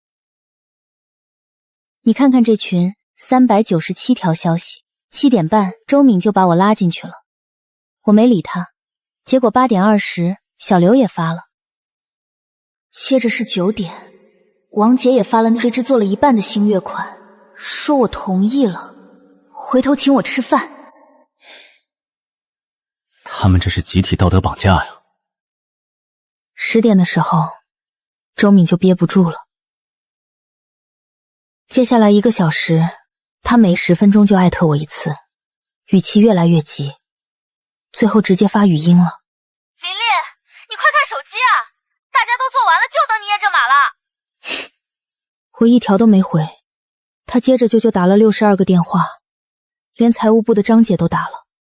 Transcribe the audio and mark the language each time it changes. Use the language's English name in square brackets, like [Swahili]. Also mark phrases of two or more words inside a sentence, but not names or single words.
[Chinese] 你看看這群397條消息，7點半周敏就把我拉進去了，我沒理他，結果8點20小劉也發了，接着是9點，王杰也發了那支做了一半的星月款，說我同意了，回頭請我吃飯。他們這是集體道德綁架呀！10點的時候，周敏就憋不住了。接下來 1個小時，他每10分鐘就艾特我1次，語氣越來越急，最後直接發語音了。琳琳，你快看手機啊！大家都做完了，就等你驗證碼了。我1條都沒回，他接着就打了62個電話，連財務部的張姐都打了。